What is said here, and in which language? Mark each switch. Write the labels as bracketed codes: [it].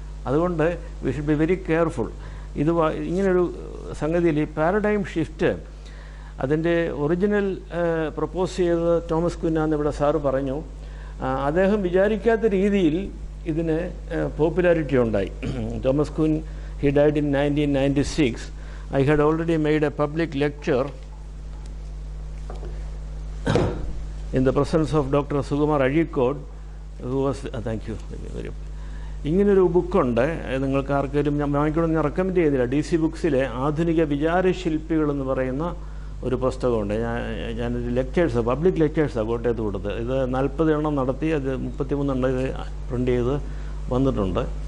[ml] അതുകൊണ്ട് [en] We should be very careful. [ml] ഇങ്ങനൊരു സംഗതിയിൽ ഈ പാരഡൈം ഷിഫ്റ്റ് അതിൻ്റെ ഒറിജിനൽ പ്രപ്പോസ് ചെയ്തത് തോമസ് കുന്നാന്ന് ഇവിടെ സാറ് പറഞ്ഞു. അദ്ദേഹം വിചാരിക്കാത്ത രീതിയിൽ ഇതിന് പോപ്പുലാരിറ്റി ഉണ്ടായി. [en] Thomas Kuhn he died in 1996. I had already made a public lecture in the presence of Dr. Sukumar Azhikode, who was thank you very much. [ml] ഇങ്ങനൊരു ബുക്കുണ്ട്, നിങ്ങൾക്ക് ആർക്കെങ്കിലും ഞാൻ വാങ്ങിക്കണം ഞാൻ റെക്കമെൻഡ് ചെയ്തില്ല. DC ബുക്സിലെ ആധുനിക വിചാരശില്പികൾ എന്ന് പറയുന്ന ഒരു പുസ്തകമുണ്ട്. ഞാനൊരു ലെക്ചേഴ്സ് പബ്ലിക് ലെക്ചേഴ്സാണ് കോട്ടയത്ത് കൊടുത്തത്. ഇത് 40 എണ്ണം നടത്തി, അത് 33 എണ്ണം ഇത് പ്രിൻ്റ് ചെയ്ത് വന്നിട്ടുണ്ട്.